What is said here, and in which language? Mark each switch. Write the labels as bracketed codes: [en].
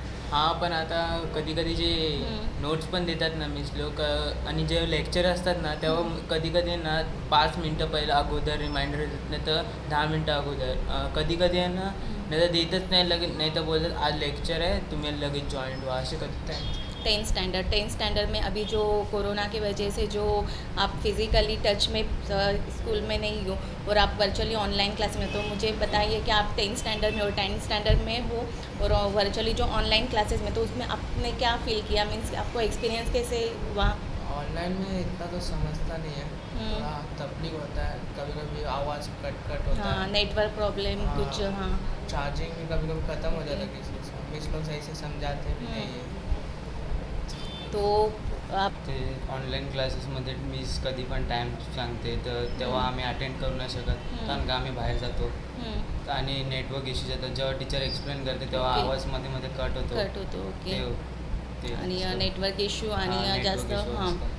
[mr] हां, पण आता कधी जे नोट्स पण देतात ना मिस लोक, आणि जे लेक्चर असतात ना तेव्हा कधी ना 5 मिनटं पहिलं अगोदर रिमाइंडर देत, नाही तर 10 मिनटं अगोदर, कधी आहे ना, नाही तर देतच नाही लगेच, नाही तर बोलतात आज लेक्चर आहे तुम्ही लगेच जॉईन व्हा, असे करतात। [hi] 10th स्टैंडर्ड में अभी जो कोरोना की वजह से जो आप फिज़िकली टच में स्कूल में नहीं हो और आप वर्चुअली ऑनलाइन क्लास में, तो मुझे बताइए कि आप 10th स्टैंडर्ड में और 10th स्टैंडर्ड में हो और वर्चुअली जो ऑनलाइन क्लासेस में, तो उसमें आपने क्या फील किया, मीन्स आपको एक्सपीरियंस कैसे हुआ? ऑनलाइन में इतना तो समझता नहीं है, थोड़ा तकलीफ होता है, कभी आवाज़ कट होता है, नेटवर्क प्रॉब्लम कुछ, हाँ, चार्जिंग भी कभी ख़त्म हो जाता है किसी से, मिस लोग सही से समझाते भी नहीं है। तो आप [mr] ते ऑनलाईन क्लासेसमध्ये मिस कधी पण टाईम सांगते, तर तेव्हा आम्ही अटेंड करू नाही शकत, कारण का आम्ही बाहेर जातो आणि नेटवर्क इश्यूज येतात, जेव्हा टीचर एक्सप्लेन करते तेव्हा आवाज मध्ये कट होतो। ओके, आणि नेटवर्क इश्यू आणि जास्त, हां,